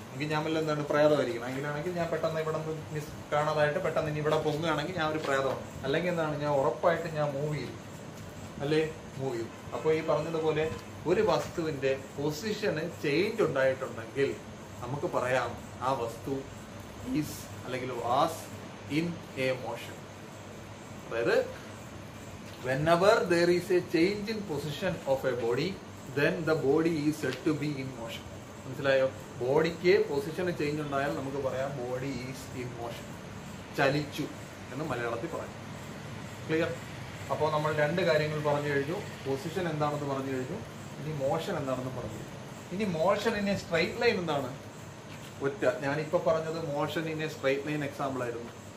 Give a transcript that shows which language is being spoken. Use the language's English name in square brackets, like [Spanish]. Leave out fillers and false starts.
[Malayalam] എങ്കിൽ ഞാൻ വല്ല എന്താണ് പ്രേതമായിരിക്കണം. അങ്ങനെയാണെങ്കിൽ ഞാൻ പെട്ടെന്ന് ഇവിടെ മിസ് കാണാതായിട്ട് പെട്ടെന്ന് ഇനി ഇവിടെ പൊങ്ങുകയാണെങ്കിൽ ഞാൻ ഒരു പ്രേതമാണ്. അല്ലെങ്കിൽ എന്താണ്, ഞാൻ ഉറപ്പായിട്ട് ഞാൻ മൂവ് ചെയ്യും, അല്ലേ, മൂവ് ചെയ്യും. അപ്പോൾ ഈ പറഞ്ഞതുപോലെ ഒരു വസ്തുവിന്റെ പൊസിഷന് ചേഞ്ച് ഉണ്ടായിട്ടുണ്ടെങ്കിൽ നമുക്ക് പറയാം ആ വസ്തു ഈസ് അല്ലെങ്കിൽ [English] Was in a motion. അതായത് whenever there is a change in position of a body, then the body is said to be in motion. [Malayalam] മനസ്സിലായോ? ബോഡിക്ക് പൊസിഷന് ചേഞ്ച് ഉണ്ടായാൽ നമുക്ക് പറയാം [English] body is in motion, [Malayalam] ചലിച്ചു എന്ന് മലയാളത്തിൽ പറയാം. ക്ലിയർ? അപ്പോൾ നമ്മൾ രണ്ട് കാര്യങ്ങൾ പറഞ്ഞു കഴിഞ്ഞു. പൊസിഷൻ എന്താണെന്ന് പറഞ്ഞു കഴിഞ്ഞു, ഇനി മോഷൻ എന്താണെന്ന് പറഞ്ഞു കഴിഞ്ഞു. ഇനി motion in A straight line എന്താണ്? ഒറ്റ, ഞാനിപ്പോൾ പറഞ്ഞത് motion in A straight line example ആയിരുന്നു.